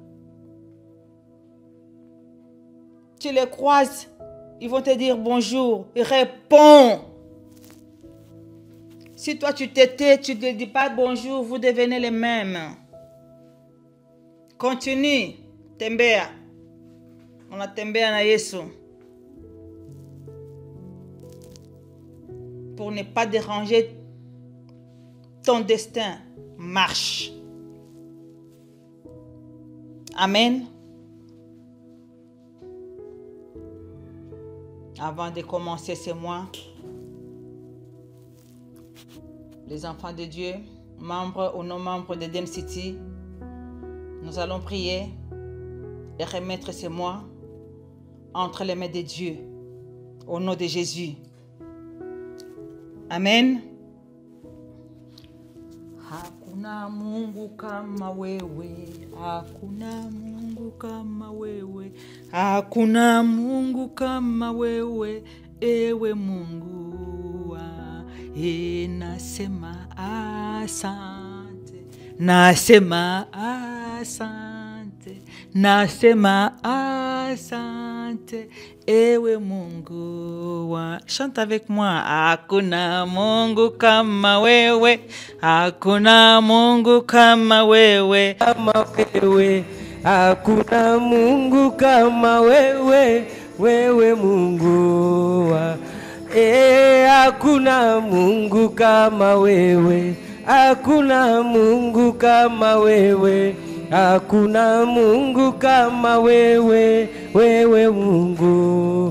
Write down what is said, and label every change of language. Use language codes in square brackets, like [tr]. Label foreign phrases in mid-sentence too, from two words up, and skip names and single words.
[fr] Tu les croises, ils vont te dire bonjour. Réponds. Si toi tu te tais, tu ne te dis pas bonjour, vous devenez les mêmes. Continue. Tembea. On a [sw] tembea na Yesu. [fr] Pour ne pas déranger ton destin. Marche. Amen. Avant de commencer ce mois, les enfants de Dieu, membres ou non-membres de Eden City, nous allons prier et remettre ce mois entre les mains de Dieu, au nom de Jésus. Amen. [sw] Hakuna Mungu kama wewe, hakuna Mungu kama wewe, hakuna Mungu kama wewe, ewe Mungu. Nasema asante, nasema asante, nasema asante, ewe Mungu. [fr] Chante avec moi. [sw] Hakuna Mungu kama wewe, hakuna Mungu kama wewe, kama wewe, hakuna Mungu kama wewe, wewe Mungu. Hakuna Mungu kama wewe, hakuna Mungu kama wewe, hakuna Mungu kama wewe, wewe Mungu.